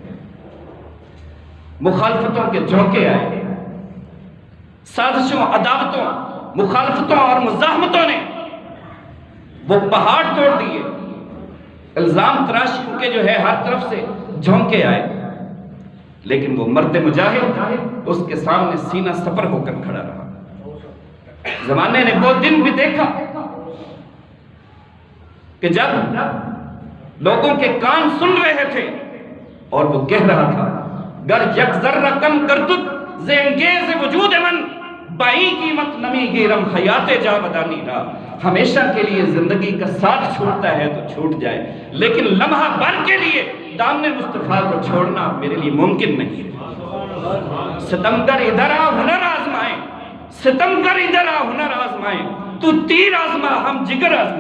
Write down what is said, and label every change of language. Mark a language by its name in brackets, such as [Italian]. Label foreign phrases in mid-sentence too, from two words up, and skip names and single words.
[Urdu] مخالفتوں کے جھونکے آئے، سازشوں، عداوتوں، مخالفتوں اور مزاحمتوں نے وہ پہاڑ توڑ دیے، الزام تراشیوں کے جو ہے ہر طرف سے جھونکے آئے، لیکن وہ مرد مجاہد اس کے سامنے سینہ سپر ہو کر کھڑا رہا۔ زمانے نے وہ دن بھی دیکھا کہ جب لوگوں کے کان سن رہے تھے اور وہ کہہ رہا تھا، [Persian] گر یک ذرہ کم کردت زینگیز وجود من، بائی قیمت نمی گیرم حیات جاودانی را۔ [Urdu] ہمیشہ کے لیے زندگی کا ساتھ چھوٹتا ہے تو چھوٹ جائے، لیکن لمحہ بھر کے لیے دامن مصطفیٰ کو چھوڑنا میرے لیے ممکن نہیں ہے۔ ستمگر ادھر آ ہنر آزمائیں، ستمگر ادھر آ ہنر آزمائیں، تو تیر آزما ہم جگر آزمائیں۔